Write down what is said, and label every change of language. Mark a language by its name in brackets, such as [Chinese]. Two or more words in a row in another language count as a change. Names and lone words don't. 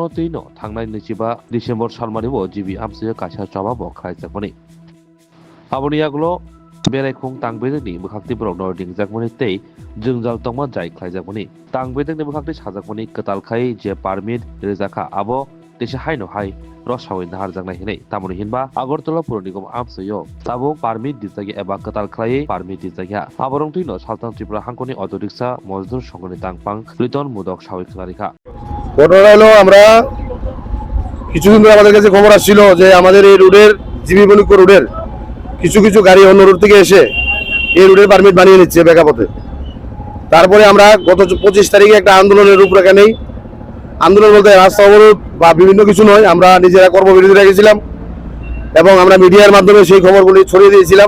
[Kok Borok] तैनो थांनाय 25 डिसेम्बर सालमानिबो जिबि आमसे कासा चाबाबो खालायजाकमानि आबरनि आगलो बेरायखं तांबेजनि मोखाक्ति ब्रक नर्दिं जाकमानि तै जोंजाल तंमा जाय खालायजाकमानि तांबेजनि मोखाक्ति साजाकमानि खोताल खाय जे पारमिट रेजाखा आबो देशा हायनो हाय रसावै नाहार जांनाय हिनै तामुनि हिनबा आगरतला पुर निगम आमसयो ताबो पारमिट दिजागि एबा कताल खालायै पारमिट दिजागिया आबरं तुइनो सालतान त्रिपुरा हांकनि अटो रिक्सा मजदुर संगनि तांपां लिटन मुदक सावै खालारिखा [Bangla] ঘটনা হলো আমরা কিছুদিন ধরে আমাদের কাছে খবর আসছিল যে আমাদের এই রুটের জিবি বণিক্য রুটের কিছু কিছু গাড়ি অন্য রুট থেকে এসে এই রুটের পারমিট বানিয়ে নিচ্ছে বেকাপথে। তারপরে আমরা গত 25 তারিখে একটা আন্দোলনের রূপরেখা নেই। আন্দোলন বলতে রাস্তা অবরোধ বা বিভিন্ন কিছু নয়, আমরা নিজেরা কর্মবিরতি রেখেছিলাম এবং আমরা মিডিয়ার মাধ্যমে সেই খবরগুলি ছড়িয়ে দিয়েছিলাম।